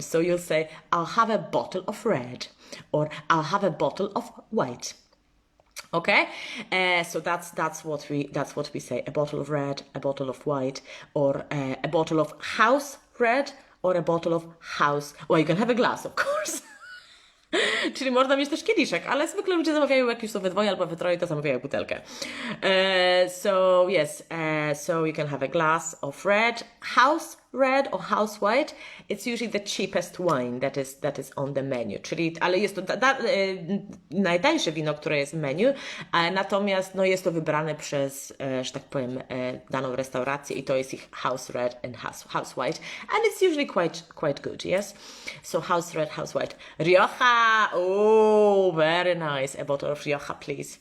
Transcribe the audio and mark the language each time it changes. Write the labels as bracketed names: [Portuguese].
[English] So you'll say, I'll have a bottle of red, or I'll have a bottle of white. Okay, so that's what we say: a bottle of red, a bottle of white, or a bottle of house red, or a bottle of house. Well, you can have a glass, of course. [Polish] Czyli można mieć też kieliszek, ale zwykle ludzie zamawiają, jak już są we dwoje albo we troje, to zamawiają butelkę. [English] So yes, so you can have a glass of house red or house white. It's usually the cheapest wine that is on the menu. [Polish] Czyli, ale jest to najtańsze wino, które jest w menu, natomiast no, jest to wybrane przez, że tak powiem, daną restaurację i to jest ich house red and house white. [English] And it's usually quite good, yes? So house red, house white. Rioja! Oh, very nice. A bottle of Rioja, please.